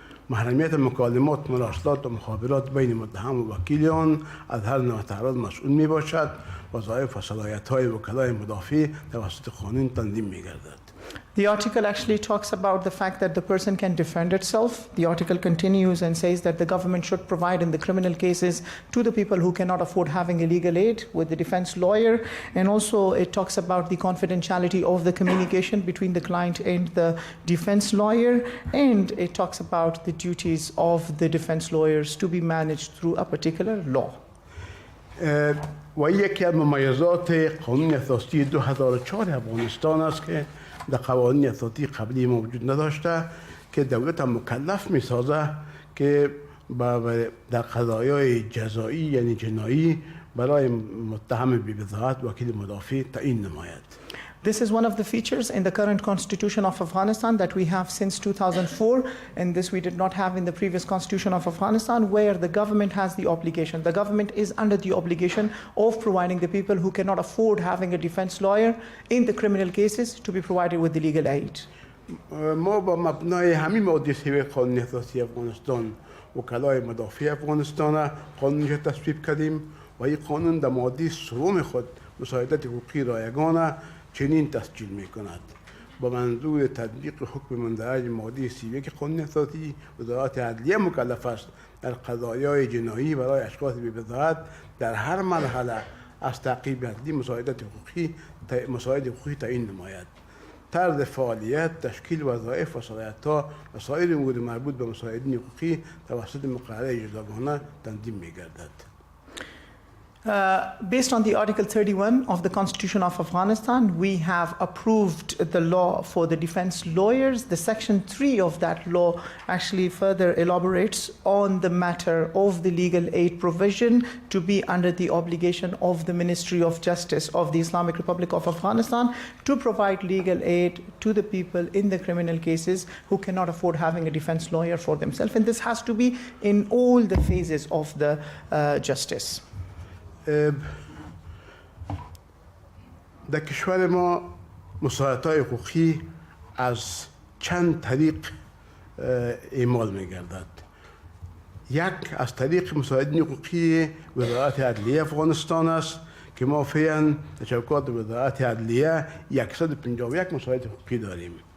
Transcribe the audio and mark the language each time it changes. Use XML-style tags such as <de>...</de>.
<fa>محرمیت مکالمات، مراسلات و مخابرات بین متهم و وکیل آن از هر نوع تعرض مسئول میباشد. وظایف و صلاحیت‌های وکلای مدافع توسط قانون تنظیم می‌گردد.</fa> <en>The article actually talks about the fact that the person can defend itself. The article continues and says that the government should provide in the criminal cases to the people who cannot afford having a legal aid with the defense lawyer. And also it talks about the confidentiality of the communication between the client and the defense lawyer. And it talks about the duties of the defense lawyers to be managed through a particular law.</en> <fa>و یکی از ممایزات قانون اساسی 2004 افغانستان است که در قوانین اساسی قبلی موجود نداشته که دولت مکلف می‌سازه که در قضایای جزایی یعنی جنایی برای متهم بی‌بضاعت وکیل مدافع تعیین نماید.</fa> <en>This is one of the features in the current constitution of Afghanistan that we have since 2004, and this we did not have in the previous constitution of Afghanistan, where the government has the obligation. The government is under the obligation of providing the people who cannot afford having a defense lawyer in the criminal cases to be provided with the legal aid.</en> <fa>ما با مبنای همین ماده 3 قانون اساسی افغانستان وکلای مدافع افغانستان قانونش تصویب کردیم و این قانون در ماده 3 خود مساعدت حقوقی رایگان چنین تسجیل می‌کند. با منظور تطبیق حکم مندرج ماده 31 قانون اساسی وزارت عدلیه مکلف است در قضایای جنایی برای اشخاص بی‌بضاعت در هر مرحله از تعقیب عدلی مساعدت حقوقی تعیین نماید. طرز فعالیت، تشکیل وظایف و صلاحیت‌ها و سایر امور مربوط به مساعدین حقوقی توسط مقرره جداگانه تنظیم می‌گردد.</fa> <en>Based on the Article 31 of the Constitution of Afghanistan, we have approved the law for the defense lawyers. The Section 3 of that law actually further elaborates on the matter of the legal aid provision to be under the obligation of the Ministry of Justice of the Islamic Republic of Afghanistan to provide legal aid to the people in the criminal cases who cannot afford having a defense lawyer for themselves. And this has to be in all the phases of the justice.</en> <fa>در کشور ما مساعدت‌های حقوقی از چند طریق اعمال می‌گردد. یک از طریق مساعدین حقوقی وزارت عدلیه افغانستان است که ما فعلا در شبکات وزارت عدلیه 151 مساعد حقوقی داریم.</fa>